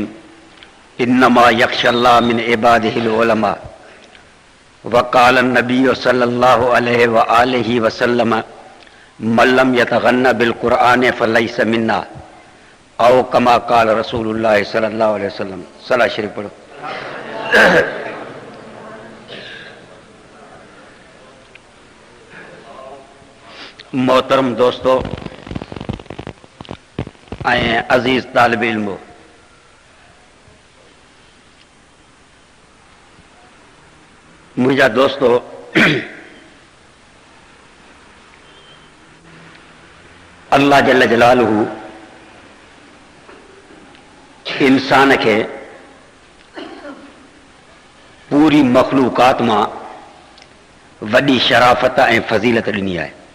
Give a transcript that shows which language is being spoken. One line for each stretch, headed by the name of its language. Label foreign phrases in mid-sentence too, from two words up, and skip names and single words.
Arabic: إنما يخشى الله من عباده العلماء. وقال النبي صلى الله عليه وآله وسلم من لم يتغن بالقرآن فليس منا أو كما قال رسول الله صلى الله عليه وسلم.
Sindhi: सलात शरीफ पढ़ो। मोहतरम दोस्तों ऐं अज़ीज़ तालिब इल्मो, मुंहिंजा दोस्तों, अल्लाह जल्ल जलालहू इंसान के पूरी मखलूक़ात मां वॾी शराफ़त ऐं फ़ज़ीलत ॾिनी आहे।